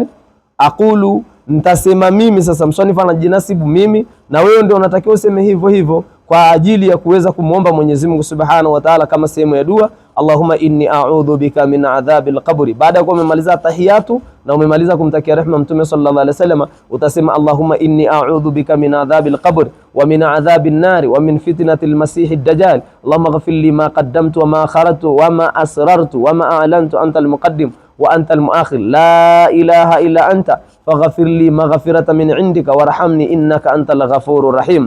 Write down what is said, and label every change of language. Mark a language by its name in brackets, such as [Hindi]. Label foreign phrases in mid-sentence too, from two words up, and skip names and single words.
[Swahili] Aqulu, nitasema mimi. Sasa msanifu anajinasibu mimi, na wewe ndio unatakiwa useme hivyo hivyo kwa ajili ya kuweza kumuomba Mwenyezi Mungu [Arabic] سبحانه وتعالى [Swahili] kama sehemu ya dua. [Arabic] اللهم إني أعوذ بك من عذاب القبر. [Swahili] Baada ya kuwa umemaliza tahiyatu na umemaliza kumtakia rehema Mtume [Arabic] صلى الله عليه وسلم, [Swahili] utasema [Arabic] اللهم إني أعوذ بك من عذاب القبر ومن عذاب النار ومن فتنة المسيح الدجال. اللهم اغفر لي ما قدمت وما أخرت وما أسررت وما أعلنت أنت المقدم وأنت المؤخر لا إله إلا أنت فاغفر لي مغفرة من عندك وارحمني إنك أنت الغفور الرحيم.